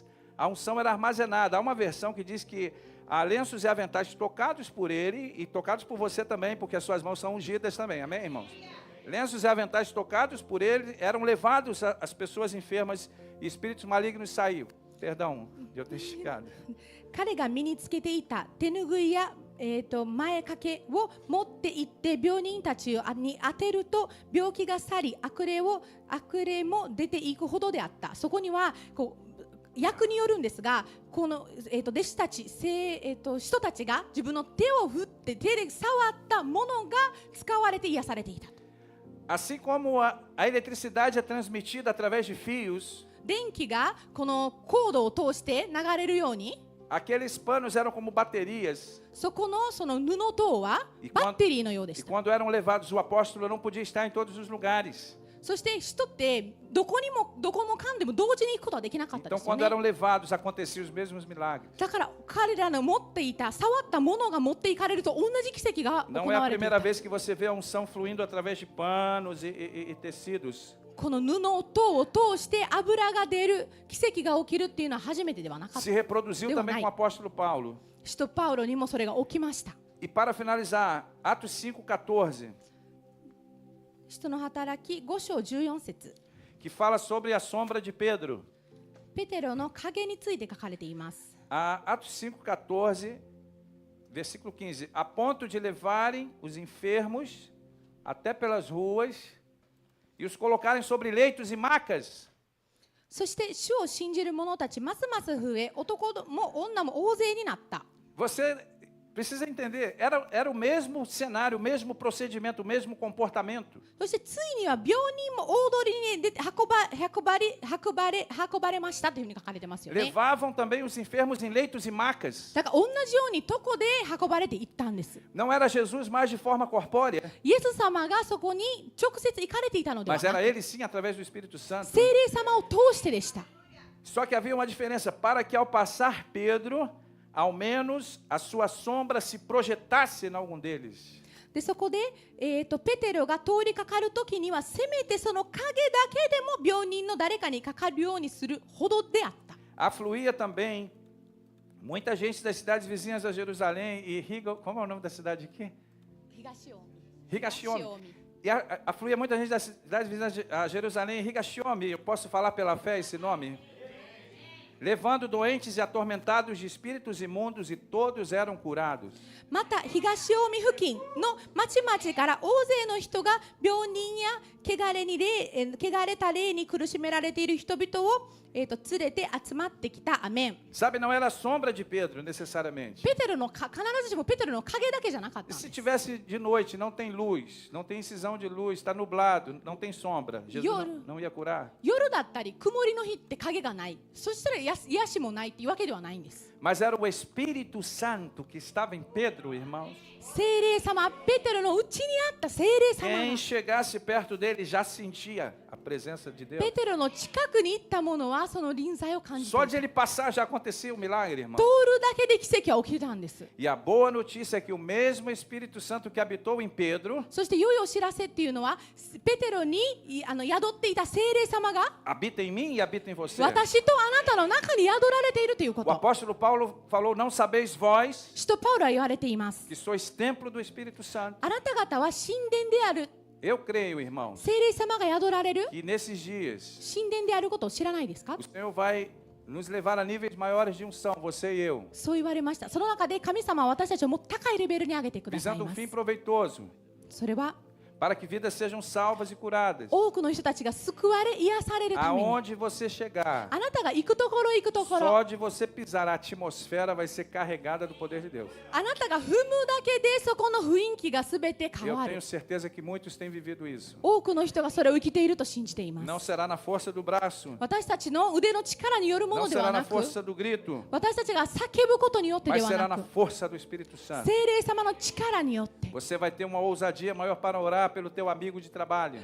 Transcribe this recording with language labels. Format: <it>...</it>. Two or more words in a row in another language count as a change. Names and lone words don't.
<pt>A unção era armazenada. Há uma versão que diz que há lenços e aventais tocados por ele e tocados por você também, porque as suas mãos são ungidas também. Amém, irmãos? Lenços e aventais tocados por ele eram levados às pessoas enfermas e espíritos malignos saíam. Perdão, de eu ter esticado.</pt> <ja>彼が身につけていた手ぬぐいや、前掛けを持って行って病人たちに当てると病気が去り、悪霊も出ていくほどであった。そこにはこう訳によるんですが、この、弟子たち、人たちが自分の手を振って手で触ったものが使われて癒されていた。</ja> <pt>Assim como a eletricidade é transmitida através de fios,</pt> <ja>電気がこのコードを通して流れるように、</ja> <pt>aqueles panos eram como baterias.</pt> <ja>その布塔はバッテリーのようでし</ja> <pt>E</pt> <ja>た。</ja> <pt>quando eram levados, o apóstolo não podia estar em todos os lugares.</pt> <ja>そして人ってどこもかんでも同時に行くことはできなかったで</ja> <pt>Então,</pt> <ja>すよ</ja> <pt>quando</pt> <ja>ね。</ja> <pt>eram levados, aconteciam os mesmos milagres.</pt> <ja>だから彼らの持っていた触ったものが持っていかれると同じ奇跡が行</ja> <pt>Não é a</pt> <ja>われてい</ja> <pt>primeira</pt> <ja>た。</ja> <pt>vez que você vê a unção fluindo através de panos e tecidos.</pt> <ja>この布塔を通して油が出る奇跡が起きるっていうのは初めてではなかっ</ja> <pt>Se</pt> <ja>た。</ja> <pt>reproduziu também com o apóstolo Paulo.</pt> <ja>使徒パウロにもそれが起きました。</ja> <pt>E para finalizar, Atos 5:14,</pt> <ja>使徒の働き5章14節、</ja> <pt>que fala sobre a sombra de Pedro.</pt> <ja>ペテロの影について書かれています。</ja> <pt>Atos 5:14, versículo 15. A ponto de levarem os enfermos até pelas ruas e os colocarem sobre leitos e macas.</pt> <ja>そして主を信じる者たちますます増え、男も女も大勢になった。</ja> <pt>Você precisa entender, era o mesmo cenário, o mesmo procedimento, o mesmo comportamento.</pt> <ja>そしてついには病人も大通りに出て運ばれましたというふうに書かれてますよね。</ja> <pt>Levavam também os enfermos em leitos e macas.</pt> <ja>だから同じように床で運ばれていったんです。</ja> <pt>Não era Jesus mais de forma corpórea,</pt> <ja>イエス様がそこに直接行かれていたのでは</ja> <pt>mas</pt> <ja>な</ja> <pt>era</pt> <ja>く、</ja> <pt>ele sim através do Espírito Santo.</pt> <ja>聖霊様を通してでした。</ja> <pt>Só que havia uma diferença, para que ao passar Pedro, ao menos a sua sombra se projetasse em algum deles.</pt> <ja>でそこで、ペテロが通りかかるときにはせめてその影だけでも病人の誰かにかかるようにするほどであった。</ja> <pt>Afluía também muita gente das cidades vizinhas a Jerusalém e como é o nome da cidade aqui? Higashiome. E afluía muita gente das cidades vizinhas a Jerusalém e Higashiome. Eu posso falar pela fé esse nome? Levando doentes e atormentados de espíritos imundos, e todos eram curados.</pt> <ja>また東近江付近の町々から大勢の人が病人や汚れた霊に苦しめられている人々を、連れて集まってきた。アメン。</ja> <pt>Sabe, não era a sombra de Pedro necessariamente.</pt> <ja>ペテロの必ずしもペテロの影だけじゃなかった</ja> <pt>E</pt> <ja>ん</ja> <pt>se</pt> <ja>です。</ja> <pt>tivesse de noite, não tem luz, não tem incisão de luz, está nublado, não tem sombra, Jesus não ia curar.</pt> <ja>夜だったり曇りの日って影がない。そしたら癒しもないっていうわけではないんです。</ja> <pt>Mas era o Espírito Santo que estava em Pedro, irmãos.</pt> <ja>聖霊様、ペテロのうちにあった聖霊様</ja> <pt>Quem</pt> <ja>が</ja> <pt>chegasse perto dele já sentia a presença de Deus.</pt> <ja>ペテロの近くに行った者はその臨在を感じてい</ja> <pt>Só</pt> <ja>た。</ja> <pt>de ele passar já acontecia um milagre, irmão.</pt> <ja>通るだけで奇跡は起きたんです。</ja> <pt>E a boa notícia é que o mesmo Espírito Santo que habitou em Pedro</pt> <ja>そして良いお知らせっていうのは、ペテロに宿っていた聖霊様が</ja> <pt>habita em mim e habita em você.</pt> <ja>私とあなたの中に宿られているというこ</ja> <pt>O</pt> <ja>と。</ja> <pt>apóstolo Paulo falou: não sabeis vós</pt> <ja>使徒パウロは言われています。</ja> <pt>que sois templo do Espírito Santo.</pt> <ja>あなた方は神殿である</ja> <pt>Eu creio, irmãos,</pt> <ja>聖霊様が宿られる</ja> <pt>que nesses dias</pt> <ja>神殿であることを知らないですか</ja> <pt>o Senhor vai nos levar a níveis maiores de unção, você e eu,</pt> <ja>そう言われました。その中で神様は私たちをもっと高いレベルに上げてください</ja> <pt>visando</pt> <ja>ま</ja> <pt>um</pt> <ja>す</ja> <pt>fim proveitoso,</pt> <ja>それは</ja> <pt>para que vidas sejam salvas e curadas.</pt> <ja>多くの人たちが救われ癒されるために</ja> <pt>Aonde você chegar,</pt> <ja>あなたが行くところ行くところ</ja> <pt>só de você pisar, a atmosfera vai ser carregada do poder de Deus.</pt> <ja>あなたが踏むだけでそこの雰囲気がすべて変</ja> <pt>Eu</pt> <ja>わる</ja> <pt>tenho certeza que muitos têm vivido isso.</pt> <ja>多くの人がそれを生きていると信じていま</ja> <pt>Não</pt> <ja>す</ja> <pt>será na força do braço,</pt> <ja>私たちの腕の力によるも</ja> <pt>não</pt> <ja>のでは</ja> <pt>será</pt> <ja>な</ja> <pt>na</pt> <ja>く</ja> <pt>força do grito,</pt> <ja>私たちが叫ぶことによってで</ja> <pt>mas</pt> <ja>は</ja> <pt>será</pt> <ja>な</ja> <pt>na</pt> <ja>く</ja> <pt>força do Espírito Santo.</pt> <ja>聖霊様の力によって</ja> <pt>Você vai ter uma ousadia maior para orar pelo teu amigo de trabalho,</pt>